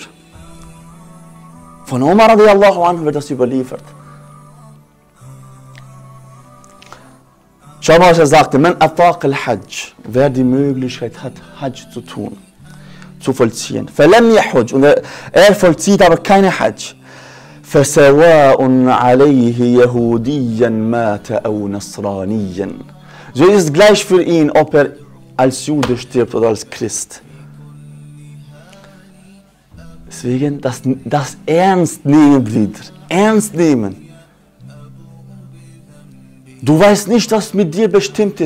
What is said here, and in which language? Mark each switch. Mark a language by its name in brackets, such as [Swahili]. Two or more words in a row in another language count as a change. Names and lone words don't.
[German] Von Omar [Arabic] رضي الله عنه [German] wird das überliefert. Schau mal, was er sagte. [Arabic] من أطاق الحج. [German] Wer die Möglichkeit hat, Hajj zu tun, zu vollziehen. [Arabic] فلم يحج. [German] Und er vollzieht aber keine Hajj. [Arabic] فَسَوَاءٌ عَلَيْهِ يَهُودِيًّا مَاتَ أَوْ نَصْرَانِيًّا. [German] So ist es gleich für ihn, ob er als Jude stirbt oder als Christ. Deswegen das ernst nehmen, Brüder. Ernst nehmen. Du weißt nicht, was mit dir bestimmt ist.